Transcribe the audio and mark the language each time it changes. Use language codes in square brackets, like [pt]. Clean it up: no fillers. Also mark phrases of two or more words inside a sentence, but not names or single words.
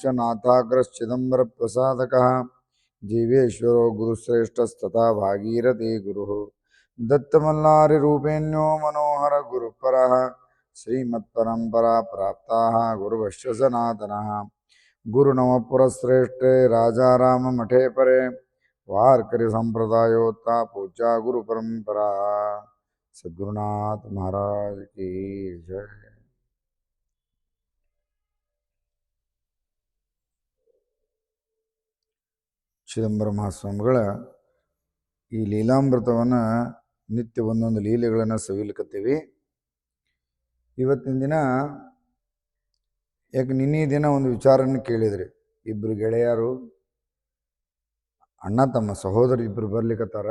[sa] नाथाग्रश्चिदम्बरप्रसादकः जीवेश्वरो गुरुश्रेष्ठस्तथा भागीरथी गुरुः दत्तमल्लारिरूपेण्यो मनोहर गुरुपरः श्रीमत्परम्परा प्राप्ताः गुरुवश्च सनातनः गुरुनमपुरश्रेष्ठे राजा राममठे परे वारकरी संप्रदायोत्ता पूजा गुरु परंपरा [hi] सद्गुरुनाथ महाराज की जय। [kn] ಚಿದಂಬರ ಮಹಾಸ್ವಾಮಿಗಳ ಈ ಲೀಲಾಮೃತವನ್ನು ನಿತ್ಯ ಒಂದೊಂದು ಲೀಲೆಗಳನ್ನು ಸವಿಲಿಕತ್ತೀವಿ. ಇವತ್ತಿನ ದಿನ ಯಾಕೆ ನಿನ್ನೆ ದಿನ ಒಂದು ವಿಚಾರನ ಕೇಳಿದ್ರಿ. ಇಬ್ಬರು ಗೆಳೆಯರು ಅಣ್ಣ ತಮ್ಮ ಸಹೋದರ ಇಬ್ಬರು ಬರ್ಲಿಕ್ಕತ್ತಾರ.